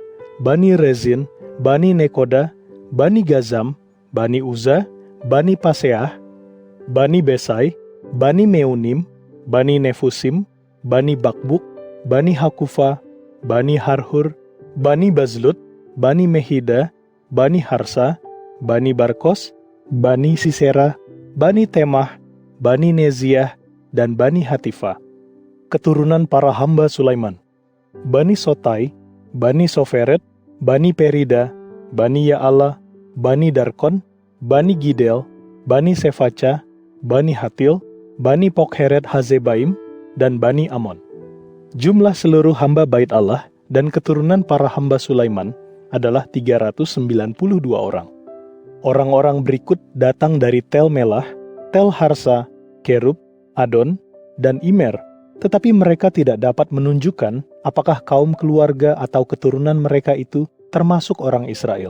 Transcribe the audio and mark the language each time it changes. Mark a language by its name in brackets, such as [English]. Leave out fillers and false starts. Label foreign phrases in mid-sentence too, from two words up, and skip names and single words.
[Indonesian] Bani Rezin, Bani Nekoda, Bani Gazam, Bani Uza, Bani Paseah, Bani Besai, Bani Meunim, Bani Nefusim, Bani Bakbuk, Bani Hakufa, Bani Harhur, Bani Bazlut, Bani Mehida, Bani Harsa, Bani Barkos, Bani Sisera, Bani Temah, Bani Neziah, dan Bani Hatifa. Keturunan para hamba Sulaiman: Bani Sotai, Bani Soferet, Bani Perida, Bani Ya'ala, Bani Darkon, Bani Gidel, Bani Sefaca, Bani Hatil, Bani Pokheret Hazebaim, dan Bani Amon. Jumlah seluruh hamba bait Allah dan keturunan para hamba Sulaiman adalah 392 orang. Orang-orang berikut datang dari Tel Melah, Tel Harsa, Kerub, Adon, dan Imer, tetapi mereka tidak dapat menunjukkan apakah kaum keluarga atau keturunan mereka itu termasuk orang Israel.